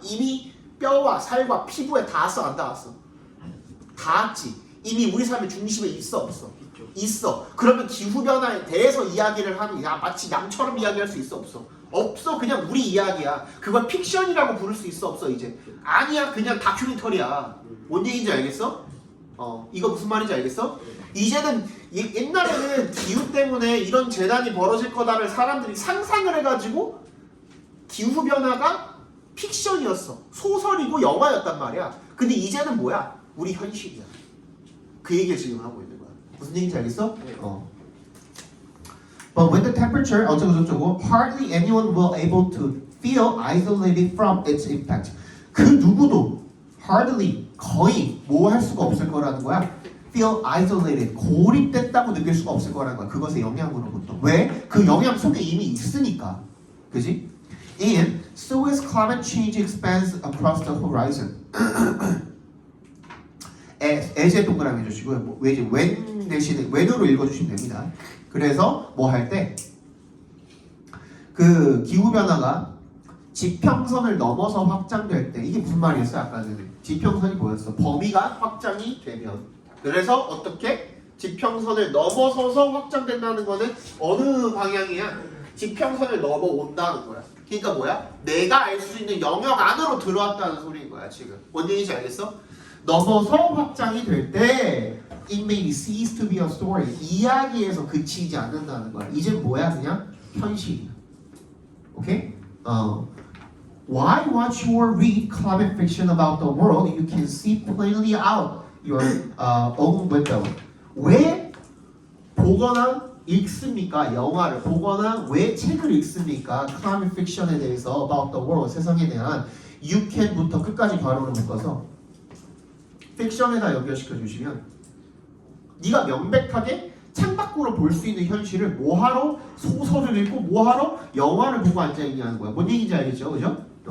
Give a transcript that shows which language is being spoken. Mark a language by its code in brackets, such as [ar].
[ko] 이미 뼈와 살과 피부에 닿았어, 안 닿았어? 닿았지. 이미 우리 삶의 중심에 있어, 없어? 있어. 그러면 기후 변화에 대해서 이야기를 하는, 야 마치 남처럼 이야기할 수 있어, 없어? 없어. 그냥 우리 이야기야. 그걸 픽션이라고 부를 수 있어, 없어? 이제 아니야, 그냥 다큐멘터리야. 뭔 얘기인지 알겠어? 이거 무슨 말인지 알겠어? 이제는 옛날에는 기후 때문에 이런 재난이 벌어질 거다를 사람들이 상상을 해가지고 기후 변화가 픽션이었어. 소설이고 영화였단 말이야. 근데 이제는 뭐야? 우리 현실이야. 그 얘기를 지금 하고 있는 거야. 무슨 얘기인지 알겠어? [en] But when the temperature [ko] 어쩌고저쩌고 [en] hardly anyone will able to feel isolated from its impact. [ko] 그 누구도 hardly 거의 뭐 할 수가 없을 거라는 거야. [en] feel isolated [ko] 고립됐다고 느낄 수가 없을 거라는 거야. 그것의 영향으로부터. 왜? 그 영향 속에 이미 있으니까. 그지? [en] And so as climate change expands across the horizon. [ko] as에 동그라미 해주시고요. 뭐, when 대신에 when으로 읽어주시면 됩니다. 그래서 뭐 할 때 그 기후 변화가 지평선을 넘어서 확장될 때 이게 무슨 말이었어? 아까 전에 지평선이 뭐였어? 범위가 확장이 되면 그래서 어떻게? 지평선을 넘어서서 확장된다는 거는 어느 방향이야? 지평선을 넘어온다는 거야. 그러니까 뭐야? 내가 알 수 있는 영역 안으로 들어왔다는 소리인 거야 지금. 뭔 얘기인지 알겠어? 넘어서 확장이 될 때 [en] it may cease to be a story. [ko] 이야기에서 그치지 않는다는 거야. 이제 뭐야? 그냥 현실이야. 오케이? [en] Why watch or read climate fiction about the world you can see plainly out your own window? [ko] 왜 보거나 읽습니까? 영화를 보거나 왜 책을 읽습니까? [en] climate fiction [ko] 에 대해서 [en] about the world, [ko] 세상에 대한 you can부터 끝까지 괄호를 묶어서 픽션에다 연결시켜 주시면 네가 명백하게 창밖으로 볼 수 있는 현실을 뭐하러 소설을 읽고 뭐하러 영화를 보고 앉아있냐는 거야. 뭔 얘기인지 알겠죠? 그죠?